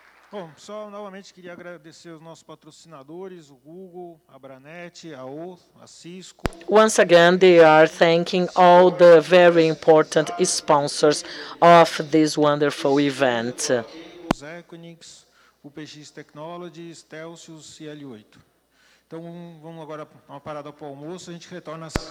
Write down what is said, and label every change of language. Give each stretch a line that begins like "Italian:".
Portuguese: Bom, só novamente queria agradecer os nossos patrocinadores, o Google, a Abranet, a Cisco.
English: Once again, they are thanking all the very important sponsors of this wonderful event.
Portuguese: Os Equinix, o PX Technologies, Telsius e L8. Então, vamos agora uma parada para o almoço, a gente retorna às...